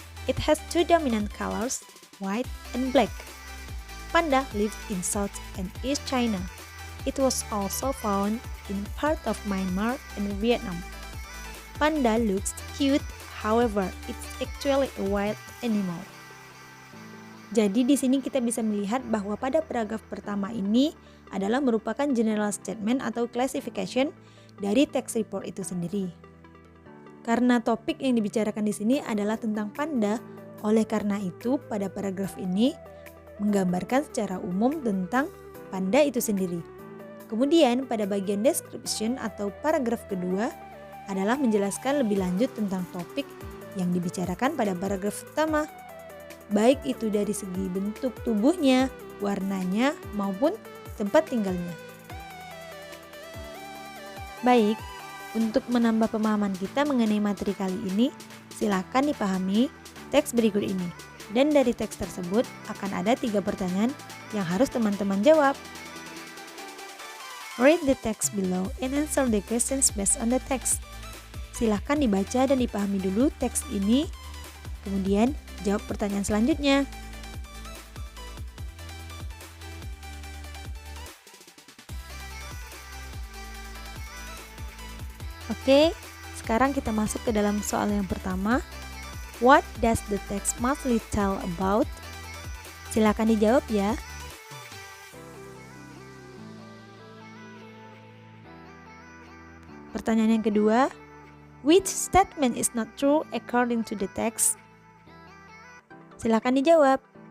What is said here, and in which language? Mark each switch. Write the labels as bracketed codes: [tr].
[en] It has two dominant colors, white and black. Panda lives in South and East China. It was also found in part of Myanmar and Vietnam. Panda looks cute, however, it's actually a wild animal. [id] Jadi di sini kita bisa melihat bahwa pada paragraf pertama ini adalah merupakan general statement atau classification dari text report itu sendiri. Karena topik yang dibicarakan di sini adalah tentang panda, oleh karena itu pada paragraf ini menggambarkan secara umum tentang panda itu sendiri. Kemudian pada bagian description atau paragraf kedua adalah menjelaskan lebih lanjut tentang topik yang dibicarakan pada paragraf pertama, baik itu dari segi bentuk tubuhnya, warnanya, maupun tempat tinggalnya. Baik, untuk menambah pemahaman kita mengenai materi kali ini, silakan dipahami teks berikut ini. Dan dari teks tersebut akan ada 3 pertanyaan yang harus teman-teman jawab. [en] Read the text below and answer the questions based on the text. [id] Silahkan dibaca dan dipahami dulu teks ini, kemudian jawab pertanyaan selanjutnya. Oke, sekarang kita masuk ke dalam soal yang pertama. [en] What does the text mostly tell about? [id] Silahkan dijawab ya. Pertanyaan yang kedua, [en] which statement is not true according to the text? [id] Silakan dijawab.